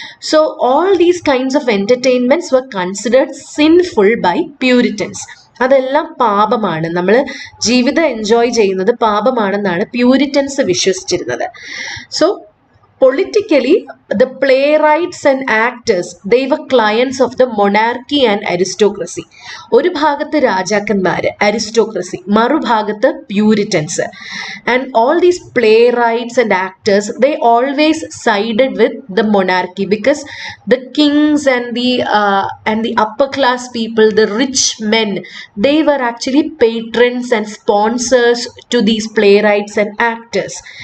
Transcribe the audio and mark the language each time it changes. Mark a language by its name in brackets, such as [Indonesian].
[English] So all these kinds of entertainments were considered sinful by Puritans. [Malayalam] അതെല്ലാം പാപമാണ്, നമ്മൾ ജീവിതം എൻജോയ് ചെയ്യുന്നത് പാപമാണെന്നാണ് Puritans വിശ്വസിച്ചിരുന്നത്. [English] So politically, the playwrights and actors, they were clients of the monarchy and aristocracy. [Malayalam] ഒരു ഭാഗത്ത് രാജാക്കന്മാര്, aristocracy, മറുഭാഗത്ത് Puritans. [English] And all these playwrights and actors, they always sided with the monarchy, because the kings and the upper class people, the rich men, they were actually patrons and sponsors to these playwrights and actors.